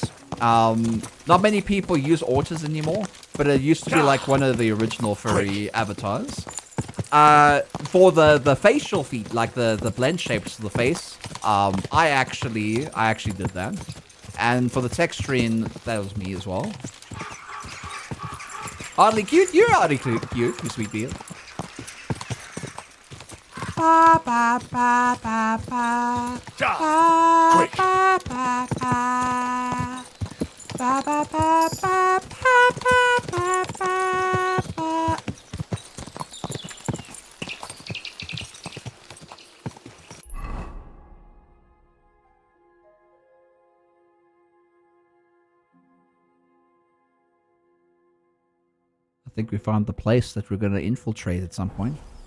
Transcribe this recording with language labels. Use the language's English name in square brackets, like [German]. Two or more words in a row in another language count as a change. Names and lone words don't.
[English] Not many people use autos anymore, but it used to be like one of the original furry avatars. For the facial feet, like the blend shapes of the face, I actually did that. And for the texturing, that was me as well. Oddly cute, you're oddly cute, you sweet beard. Ba ba ba ba ba. Quick. Ba ba ba. Ba ba ba ba ba ba ba. I think we found the place that we're going to infiltrate at some point.